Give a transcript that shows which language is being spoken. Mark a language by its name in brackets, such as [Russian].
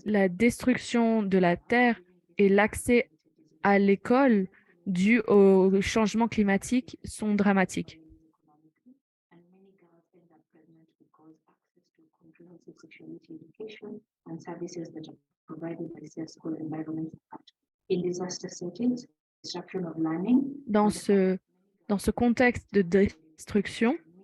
[French] La destruction de la terre et l'accès à l'école dû au changement climatique sont dramatiques. [English] and many girls end up pregnant because access to comprehensive sexuality education and services that are provided by safe school environments are cut. In disaster settings, disruption of learning [French] Dans ce contexte de destruction,